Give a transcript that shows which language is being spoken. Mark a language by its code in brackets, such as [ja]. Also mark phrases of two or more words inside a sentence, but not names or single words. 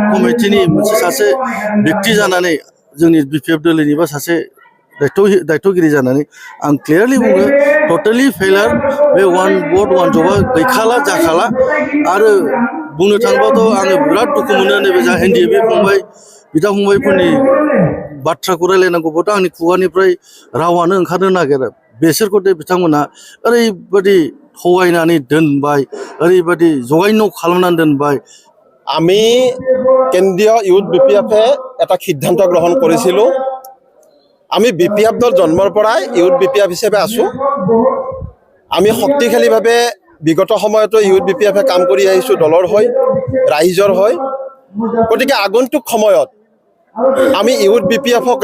[brx] कमिटिनि मोनसे सासे व्यक्ति जानानै जोंनि बिपिएफ दोलोनिबा सासे दायथ'गिरि जानानै आं क्लियारलि बुङो [en] totally failure [brx] बे वान भट वान जबा गैखाला जाखाला आरो बुंनो थाङोबाथ' आङो बिराद दुखु मोनो नैबे जा एनडिएफबि फंबाय बिदा फंबायफोरनि बाथ्राखौ रायलायनांगौबाथ' आंनि खुगानिफ्राय रावानो ओंखारनो नागिरा बेसोरखौ बिथांमोना ओरैबायदि थगायनानै दोनबाय ओरैबायदि जगायन' खालामनानै दोनबाय [as] আমি কেন্দ্ৰীয় ইউথ বিপিএফে এটা সিদ্ধান্ত গ্ৰহণ কৰিছিলোঁ আমি বিপিএফ দল জন্মৰ পৰাই ইউথ বিপিএফ হিচাপে আছোঁ আমি শক্তিশালীভাৱে বিগত সময়তো ইউথ বিপিএফে কাম কৰি আহিছোঁ দলৰ হৈ ৰাইজৰ হৈ গতিকে আগন্তুক সময়ত আমি ইউথ বিপিএফক